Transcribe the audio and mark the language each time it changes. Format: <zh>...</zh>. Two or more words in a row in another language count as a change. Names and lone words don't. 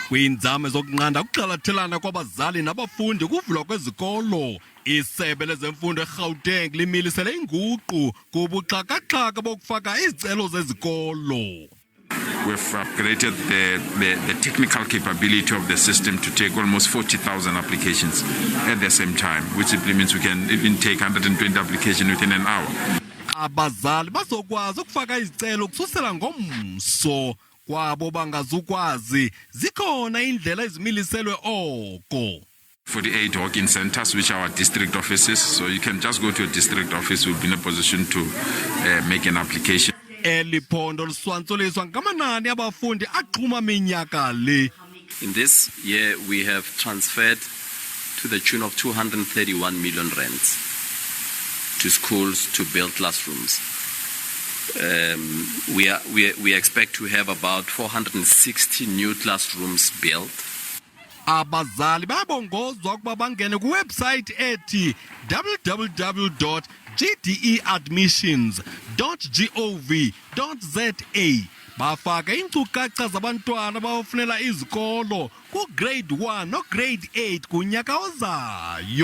<xh>Kwiinzame zokunqanda ukuxhalathelana kwabazali nabafundi ukuvulwa kwezikolo, Isebe lezemfundo eGauteng limilisele inguqu kubuxhakaxhaka bokufaka izicelo zezikolo.</xh> <en>We've upgraded the technical capability of the system to take almost 40,000 applications at the same time, which simply means we can even take 120 applications within an hour.</en> <xh>Abazali bazokwazi ukufaka izicelo ukususela ngomso. Kwabo bangazukwazi zikhona indlela ezimiliselwe oko.</xh> <en>48 walk-in centers, which are our district offices, so you can just go to a district office. We'll be in a position to make an application.</en> <xh>Eliphondo liswantsoliswa ngamanani abafundi axhuma minyaka le.</xh> <en>In this year, we have transferred to the tune of 231 million rands to schools to build classrooms. We expect to have about 460 new classrooms built.</en> <xh>Abazali babongozwa ukuba bangene kuwebsite ethi www.gdeadmissions.gov.za bafaka iinkcukacha zabantwana bafunela izikolo ku-grade 1 no-grade 8 kunyaka ozayo.</xh>